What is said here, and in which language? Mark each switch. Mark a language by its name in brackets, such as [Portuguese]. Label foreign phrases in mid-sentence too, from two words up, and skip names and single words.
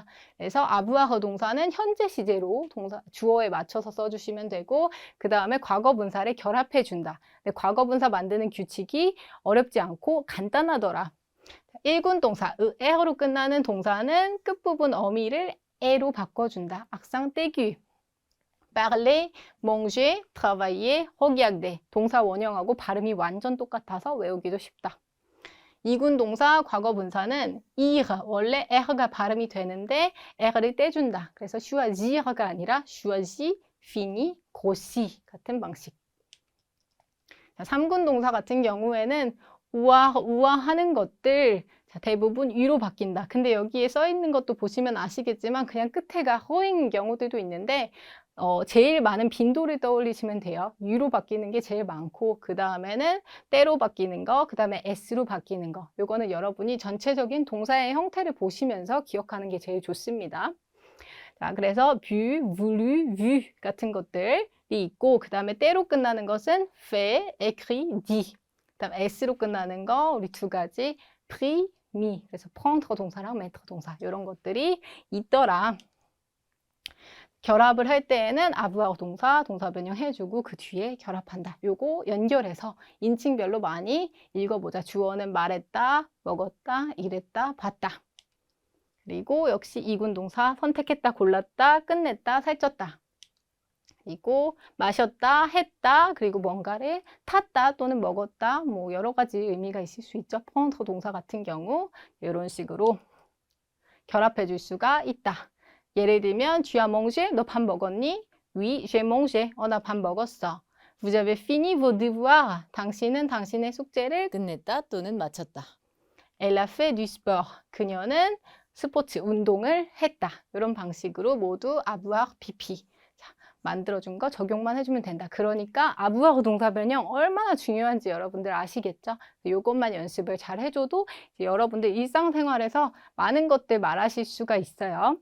[Korean] 그래서 avoir 동사는 현재 시제로 주어에 맞춰서 써주시면 되고 그 다음에 과거 분사를 결합해 준다. 과거 분사 만드는 규칙이 어렵지 않고 간단하더라. 1군 동사, 에로 끝나는 동사는 끝부분 어미를 에로 바꿔준다. 악상 떼기. [French] parler, manger, travailler, regarder. [Korean] 동사 원형하고 발음이 완전 똑같아서 외우기도 쉽다. 2군 동사 과거 분사는 ir, 원래 r가 발음이 되는데 r를 떼준다. 그래서 choisir가 아니라 [French] choisi, fini, grossi [Korean] 같은 방식. 3군 동사 같은 경우에는 우아 하는 것들 대부분 위로 바뀐다. 근데 여기에 써 있는 것도 보시면 아시겠지만 그냥 끝에가 허인 경우들도 있는데 제일 많은 빈도를 떠올리시면 돼요. 유로 바뀌는 게 제일 많고 그 다음에는 때로 바뀌는 거, 그 다음에 s로 바뀌는 거. 요거는 여러분이 전체적인 동사의 형태를 보시면서 기억하는 게 제일 좋습니다. 자, 그래서 [French] vu, voulu, vu [Korean] 같은 것들이 있고 그 다음에 때로 끝나는 것은 [French] fait, écrit, dit. [Korean] 그 다음 s로 끝나는 거 우리 두 가지 [French] pris, mis. [Korean] 그래서 prendre 동사랑 mettre 동사 이런 것들이 있더라. 결합을 할 때에는 avoir 동사, 동사 변형 해주고 그 뒤에 결합한다. 요거 연결해서 인칭별로 많이 읽어보자. 주어는 말했다, 먹었다, 일했다, 봤다. 그리고 역시 2군 동사 선택했다, 골랐다, 끝냈다, 살쪘다. 그리고 마셨다, 했다, 그리고 뭔가를 탔다 또는 먹었다. 뭐 여러 가지 의미가 있을 수 있죠. prendre 동사 같은 경우 이런 식으로 결합해 줄 수가 있다. [French] 예를 들면 tu as mangé? [Korean] 너 밥 먹었니? [French] Oui, j'ai mangé. [Korean] 나 밥 먹었어. [French] Vous avez fini vos devoirs? [Korean] 당신은 당신의 숙제를 끝냈다 또는 마쳤다. [French] Elle a fait du sport. [Korean] 그녀는 스포츠, 운동을 했다. 이런 방식으로 모두 avoir, pp. 자, 만들어준 거 적용만 해주면 된다. 그러니까 avoir 동사 변형 얼마나 중요한지 여러분들 아시겠죠? 이것만 연습을 잘 해줘도 여러분들 일상생활에서 많은 것들 말하실 수가 있어요.